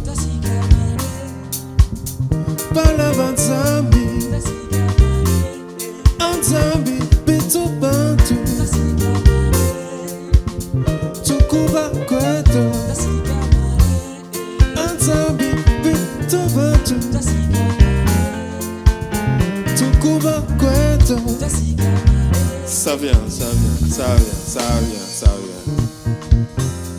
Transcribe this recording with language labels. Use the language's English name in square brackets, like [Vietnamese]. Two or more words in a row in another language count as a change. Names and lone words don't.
[Kongo] bala bansambi ansambi bitu bantu tukuba kweto ansambi bitu bantu tukuba kweto. [French] Ça vient, ça vient, ça vient, ça vient, ça vient.